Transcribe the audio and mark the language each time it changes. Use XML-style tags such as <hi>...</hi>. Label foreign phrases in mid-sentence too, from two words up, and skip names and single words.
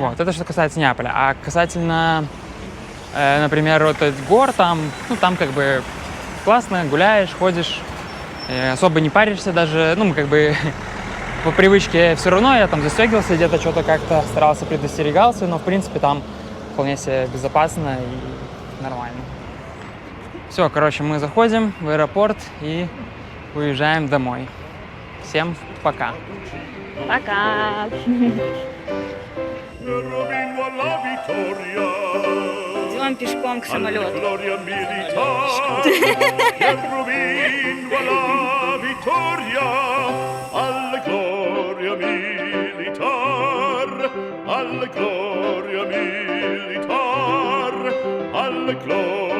<ru>Вот, это что касается Неаполя. А касательно, например, вот этих гор, там, ну, там как бы классно, гуляешь, ходишь, особо не паришься даже, ну, как бы по привычке все равно я там застегивался, где-то что-то как-то старался, предостерегался, но, в принципе, там вполне себе безопасно и нормально. Все, короче, мы заходим в аэропорт и уезжаем домой. Всем пока. Пока!</ru> <it>Rubino alla vittoria.</it> <ru>Идем пешком к</ru> <it>Alla</it> <ru>самолету.</ru> <it>gloria militare. Rubino alla vittoria. Alla gloria militare. Alla gloria militare. Alla gloria</it>